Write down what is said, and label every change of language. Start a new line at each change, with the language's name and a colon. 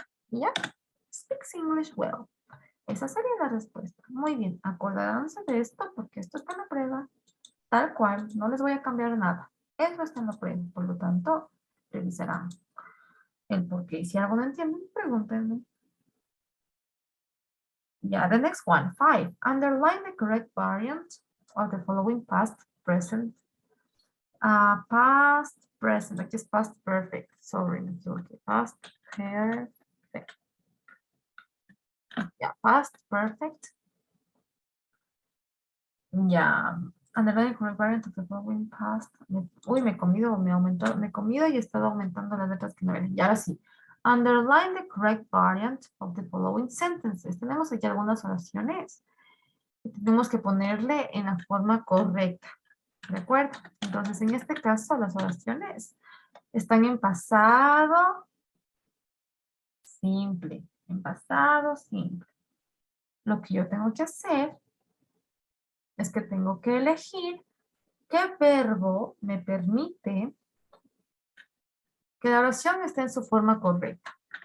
Spanish: Y ya,
English: speaks English well.
Spanish: Esa sería la respuesta. Muy bien, acordándose de esto porque esto está en la prueba. Tal cual, no les voy a cambiar nada. Eso está en la prueba, por lo tanto, revisarán el por qué. Si algo no entienden, pregúntenme.
English: Yeah, the next one, 5. Underline the correct variant of the following past, present, past, present,
Spanish: aquí es
English: past perfect. Sorry,
Spanish: me equivoqué.
English: Past perfect. Yeah, past perfect. Yeah, underline the correct variant of the following past.
Spanish: Uy, me he comido, me he comido y he estado aumentando las letras que no eran. Y ahora sí.
English: Underline the correct variant of the following sentences.
Spanish: Tenemos aquí algunas oraciones. Tenemos que ponerle en la forma correcta. ¿De acuerdo? Entonces, en este caso, las oraciones están en pasado simple. En pasado simple. Lo que yo tengo que hacer es que tengo que elegir qué verbo me permite que la oración esté en su forma correcta.